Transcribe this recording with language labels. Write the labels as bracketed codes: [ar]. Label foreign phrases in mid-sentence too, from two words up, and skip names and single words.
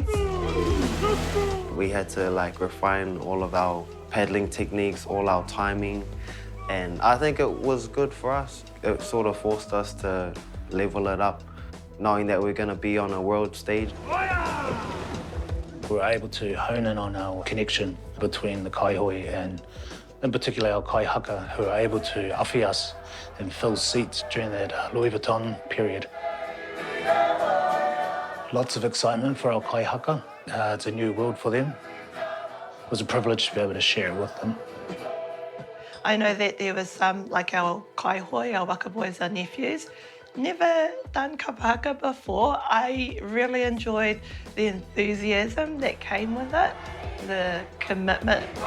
[en] We had to refine all of our paddling techniques, all our timing, and I think it was good for us. It sort of forced us to level it up, knowing that we're going to be on a world stage. We were able to hone in on our connection between the kaihui and, in particular, our [mi] kai haka, [en] who are able to awhi us and fill seats during that Louis Vuitton period. Lots of excitement for our [mi] kai haka. [en] It's a new world for them. It was a privilege to be able to share it with them. I know that there was some, like our kaihoi, our waka boys, our nephews, never done kapahaka before. I really enjoyed the enthusiasm that came with it, the commitment.